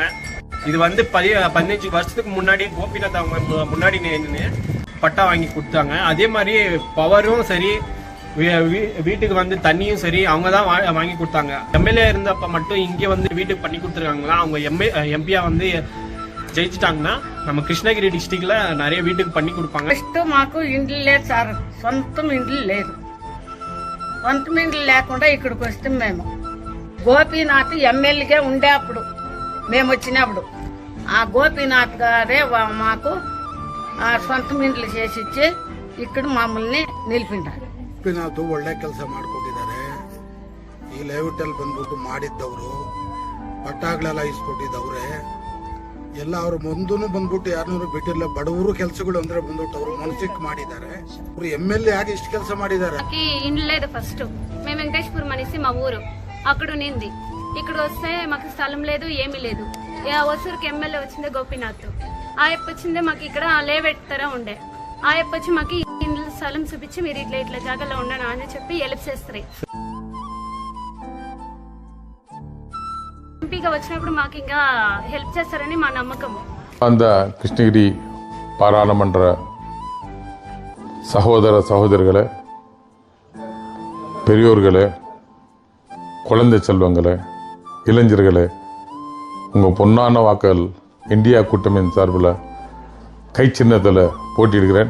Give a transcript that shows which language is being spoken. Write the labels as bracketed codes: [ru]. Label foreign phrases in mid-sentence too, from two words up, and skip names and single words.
[ta] இது வந்து 15 வருஷத்துக்கு முன்னாடி கோபிநாத் அவங்க முன்னாடி நின்று பட்டா வாங்கி கொடுத்தாங்க. அதே மாதிரி பவரும் சரி, வீட்டுக்கு வந்து தண்ணியும் சரி அவங்க தான் வாங்கி கொடுத்தாங்க. MLA இருந்தப்ப மட்டும் இங்கே வந்து வீட்டுக்கு பண்ணி கொடுத்துருக்காங்களா. அவங்க எம்பியா வந்து జయించిட்டாங்கன்னா நம்ம கிருஷ்ணகிரி டிஸ்ட்ரிక్ட்ல நிறைய వీటికి பண்ணி கொடுப்பாங்க. [te] ఫస్ట్ మాకు ఇండ్లు లేదు సార్, సొంతం ఇండ్లు లేదు. సొంతం ఇండ్లు లేకుండా ఇక్కడికి వస్తాం మేము. గోపీనాథ్ ఎమ్మెల్యేగా ఉండే అప్పుడు మేము వచ్చినప్పుడు ఆ గోపీనాథ్ గారే మాకు సొంతం ఇండ్లు చేసిచ్చి ఇక్కడ మమ్మల్ని నిలిపిండారు. [kn] ಗೋಪಿನಾಥ್ ಒಳ್ಳೆ ಕೆಲಸ ಮಾಡ್ಕೊಟ್ಟಿದ್ದಾರೆ. ಈ ಲೇಔಟಲ್ಲಿ ಬಂದ್ಬಿಟ್ಟು ಮಾಡಿದ್ದವರು, ಪಟ್ಟಾಗಳೆಲ್ಲ ಇಸ್ಕೊಟ್ಟಿದ್ದವ್ರೆ ಎಲ್ಲ. ಅವ್ರ ಮುಂದೂ ಬಂದ್ಬಿಟ್ಟು ಯಾರನ್ನೂ ಬಿಟ್ಟಿಲ್ಲ. ಬಡವರು ಕೆಲಸಗಳು ಅಂದ್ರೆ ಬಂದ್ಬಿಟ್ಟು ಅವರು ಮನಸ್ಸಿಗೆ ಮಾಡಿದ್ದಾರೆ. ಅವ್ರು MLA ಆಗಿ ಇಷ್ಟು ಕೆಲಸ ಮಾಡಿದ್ದಾರೆ. [te] ఇండ్లు లేదు. ఫస్ట్ మేము వెంకటేశ్వరం అనేసి మా ఊరు అక్కడ ఉన్నింది. ఇక్కడ వస్తే మాకు స్థలం లేదు, ఏమీ లేదు. ఒసూరుకి ఎమ్మెల్యే వచ్చిందే గోపీనాథ్. ఆయప్ప వచ్చిందే మాకు ఇక్కడ లేవెట్టరా ఉండే. ఆయప్ప వచ్చి మాకు ఇండ్ల స్థలం చూపించి మీరు ఇట్లా ఇట్లా జాగాలో ఉండను అని చెప్పి హెల్ప్ చేస్తారు. ఎంపీగా వచ్చినప్పుడు మాకు ఇంకా హెల్ప్ చేస్తారని మా నమ్మకము. [ta] அந்த கிருஷ்ணகிரி பாராளுமன்ற சகோதர சகோதரிகளே, பெரியோர்களே, குழந்தை செல்வங்களே, இளைஞர்களே, உங்கள் பொன்னான வாக்கள் இந்தியா கூட்டமையின் சார்பில் கை சின்னத்தில் போட்டியிடுகிறேன்.